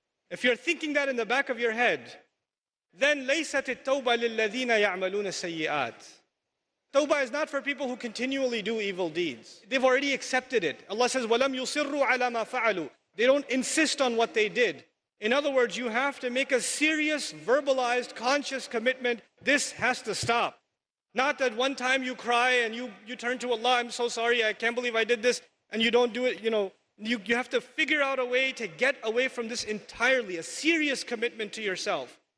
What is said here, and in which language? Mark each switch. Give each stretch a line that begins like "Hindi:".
English: If you're thinking that in the back of your head, then
Arabic: لَيْسَتِ التَّوْبَةِ لِلَّذِينَ يَعْمَلُونَ السَّيِّئَاتِ.
English: Tawbah is not for people who continually do evil deeds. They've already accepted it. Allah says,
Arabic: وَلَمْ يُصِرُّوا عَلَى مَا فَعَلُوا.
English: They don't insist on what they did. In other words, you have to make a serious, verbalized, conscious commitment. This has to stop. Not that one time you cry and you turn to Allah, I'm so sorry, I can't believe I did this, and you don't do it, You have to figure out a way to get away from this entirely, a serious commitment to yourself.